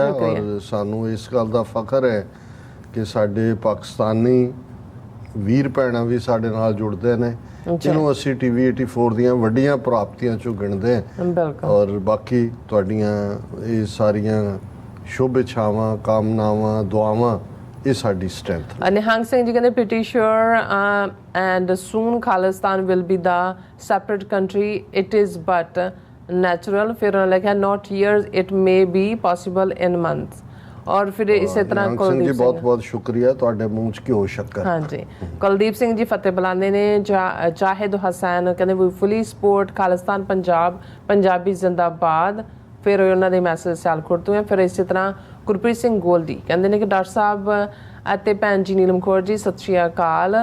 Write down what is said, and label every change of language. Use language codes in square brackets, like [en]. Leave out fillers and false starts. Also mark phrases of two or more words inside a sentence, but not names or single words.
[pa] ਔਰ ਸਾਨੂੰ ਇਸ ਗੱਲ ਦਾ ਫਖਰ ਹੈ ਕਿ ਸਾਡੇ ਪਾਕਿਸਤਾਨੀ ਵੀਰ ਭੈਣਾਂ ਵੀ ਸਾਡੇ ਨਾਲ ਜੁੜਦੇ ਨੇ, ਜਿਹਨੂੰ ਅਸੀਂ TV 84 ਦੀਆਂ ਵੱਡੀਆਂ ਪ੍ਰਾਪਤੀਆਂ ਚੋਂ ਗਿਣਦੇ ਹਾਂ। ਔਰ ਬਾਕੀ ਤੁਹਾਡੀਆਂ ਇਹ ਸਾਰੀਆਂ ਸ਼ੁਭ ਇੱਛਾਵਾਂ, ਕਾਮਨਾਵਾਂ, ਦੁਆਵਾਂ ਇਹ ਸਾਡੀ ਸਟਰੈਂਥ। ਨਿਹੰਗ ਸਿੰਘ ਜੀ ਕਹਿੰਦੇ [en] pretty sure and soon ਖਾਲਿਸਤਾਨ will be the separate country, it is but natural। [pa] ਫਿਰ ਉਹਨਾਂ ਲਿਖਿਆ [en] not years, it may be possible in months। [pa] ਔਰ ਫਿਰ ਇਸੇ ਤਰ੍ਹਾਂ ਕੁਲਦੀਪ ਸਿੰਘ ਜੀ ਬਹੁਤ ਬਹੁਤ ਸ਼ੁਕਰੀਆ, ਤੁਹਾਡੇ ਮੂੰਹ 'ਚ ਘਿਓ ਸ਼ੱਕਰ। ਹਾਂਜੀ, ਕੁਲਦੀਪ ਸਿੰਘ ਜੀ ਫਤਿਹ ਬੁਲਾਉਂਦੇ ਨੇ। ਜਾਹਿਦ ਹਸੈਨ ਕਹਿੰਦੇ ਵੀ [en] fully support [pa] ਖਾਲਿਸਤਾਨ ਪੰਜਾਬ, ਪੰਜਾਬੀ ਜ਼ਿੰਦਾਬਾਦ। ਫਿਰ ਉਹਨਾਂ ਦੇ ਮੈਸੇਜ ਸਿਆਲਕੋਟ ਤੋਂ ਹੈ। ਫਿਰ ਇਸੇ ਤਰ੍ਹਾਂ ਗੁਰਪ੍ਰੀਤ ਸਿੰਘ ਗੋਲਦੀ ਕਹਿੰਦੇ ਨੇ ਕਿ ਡਾਕਟਰ ਸਾਹਿਬ ਅਤੇ ਭੈਣ ਜੀ ਨੀਲਮ ਕੌਰ ਜੀ ਸਤਿ ਸ਼੍ਰੀ ਅਕਾਲ।